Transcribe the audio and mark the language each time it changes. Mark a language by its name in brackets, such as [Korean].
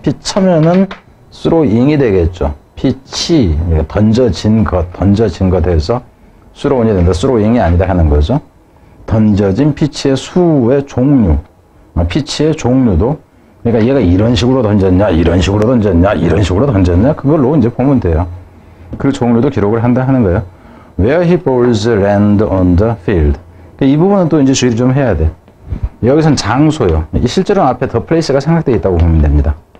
[Korean] 피처면은 스로잉이 되겠죠. 피치, 던져진 것에서 스로운이 된다. 스로잉이 아니다 하는 거죠. 던져진 피치의 수의 종류, 피치의 종류도, 그러니까 얘가 이런 식으로 던졌냐, 이런 식으로 던졌냐, 이런 식으로 던졌냐, 그걸로 이제 보면 돼요. 그 종류도 기록을 한다 하는 거예요. [English] Where he balls land on the field. [Korean] 이 부분은 또 이제 주의를 좀 해야 돼. 여기선 장소요. 실제로는 앞에 the place가 생략되어 있다고 보면 됩니다.